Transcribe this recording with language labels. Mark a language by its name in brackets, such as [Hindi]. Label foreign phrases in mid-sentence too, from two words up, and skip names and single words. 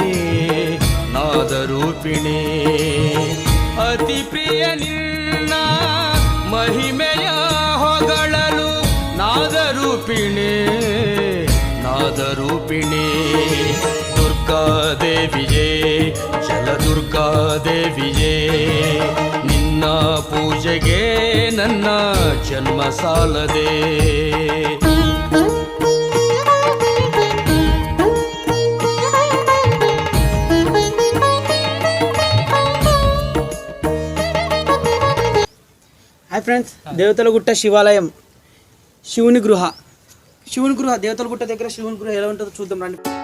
[Kannada] ನಾದರೂಪಿಣಿ ಅತಿ ಪ್ರಿಯ ನಿನ್ನ ಮಹಿಮೆಯ ಹೊಗಳಲು ನಾದರೂಪಿಣಿ ನಾದರೂಪಿಣಿ ದುರ್ಗಾದೇವಿಯೇ ಜಲದುರ್ಗಾದೇವಿಯೇ ನಿನ್ನ ಪೂಜೆಗೆ ನನ್ನ ಜನ್ಮ ಸಾಲದೆ. [Telugu] హాయ్ ఫ్రెండ్స్, దేవతలగుట్ట శివాలయం, శివుని గృహ దేవతలగుట్ట దగ్గర శివుని గృహ ఎలా ఉంటుందో చూద్దాం రండి.